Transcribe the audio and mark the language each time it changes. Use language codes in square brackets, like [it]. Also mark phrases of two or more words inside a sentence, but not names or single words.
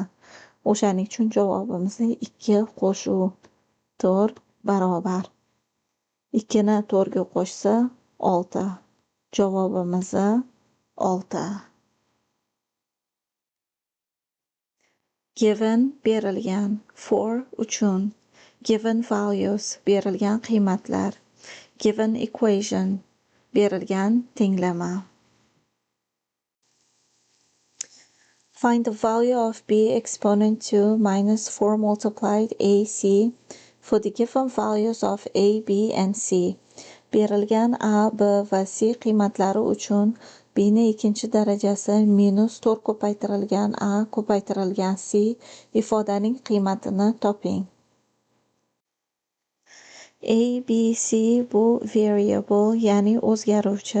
[uz] O'shaning uchun javobimiz 2 qo'shuv 4 barobar. 2ni 4ga qo'shsa 6. Javobimiz 6. Given berilgan. For uchun. [en] Given values [uz] berilgan qiymatlar. [en] Given equation [uz] berilgan tenglama. [en] Find the value of b exponent 2 minus 4 multiplied ac for the given values of a, b and c. [uz] Berilgan a, b va c qiymatlari uchun b ni ikkinchi darajasi minus 4 ko'paytirilgan a ko'paytirilgan c ifodaning qiymatini toping. A, B, C bu variable, ya'ni o'zgaruvchi.